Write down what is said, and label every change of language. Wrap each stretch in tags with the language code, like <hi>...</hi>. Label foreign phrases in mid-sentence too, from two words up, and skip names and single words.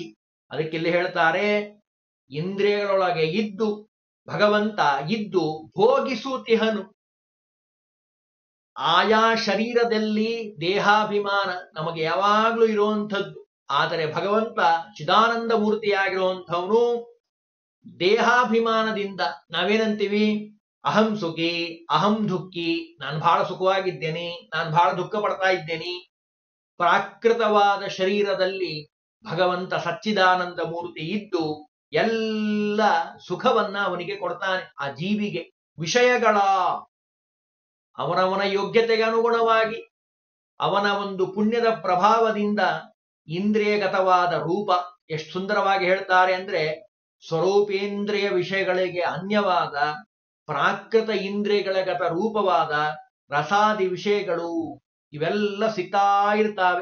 <kn>ಅದಕ್ಕೆ ಇಲ್ಲಿ ಹೇಳ್ತಾರೆ, ಇಂದ್ರಿಯಗಳೊಳಗೆ ಇದ್ದು ಭಗವಂತ ಇದ್ದು ಭೋಗಿಸುತ್ತಿಹನು. ಆಯಾ ಶರೀರದಲ್ಲಿ ದೇಹಾಭಿಮಾನ ನಮಗೆ ಯಾವಾಗ್ಲೂ ಇರುವಂಥದ್ದು. ಆದರೆ ಭಗವಂತ ಚಿದಾನಂದ ಮೂರ್ತಿಯಾಗಿರುವಂಥವನು ದೇಹಾಭಿಮಾನದಿಂದ ನಾವೇನಂತೀವಿ?</kn> <sa>ಅಹಂ ಸುಖಿ, ಅಹಂ ದುಃಖಿ,</sa> <kn>ನಾನು ಬಹಳ ಸುಖವಾಗಿದ್ದೇನೆ, ನಾನು ಬಹಳ ದುಃಖ ಪಡ್ತಾ ಇದ್ದೇನೆ. ಪ್ರಾಕೃತವಾದ ಶರೀರದಲ್ಲಿ ಭಗವಂತ ಸಚ್ಚಿದಾನಂದ ಮೂರ್ತಿ ಇದ್ದು ಎಲ್ಲ ಸುಖವನ್ನ ಅವನಿಗೆ ಕೊಡ್ತಾನೆ. ಆ ಜೀವಿಗೆ ವಿಷಯಗಳ ಅವನವನ ಯೋಗ್ಯತೆಗೆ ಅನುಗುಣವಾಗಿ, ಅವನ ಒಂದು ಪುಣ್ಯದ ಪ್ರಭಾವದಿಂದ ಇಂದ್ರಿಯಗತವಾದ ರೂಪ ಎಷ್ಟು ಸುಂದರವಾಗಿ ಹೇಳ್ತಾರೆ ಅಂದ್ರೆ, ಸ್ವರೂಪೇಂದ್ರಿಯ ವಿಷಯಗಳಿಗೆ ಅನ್ಯವಾದ ಪ್ರಾಕೃತ ಇಂದ್ರಿಯಗಳಗತ ರೂಪವಾದ ರಸಾದಿ ವಿಷಯಗಳು ಇವೆಲ್ಲ ಸಿಗ್ತಾ ಇರ್ತಾವೆ.</kn>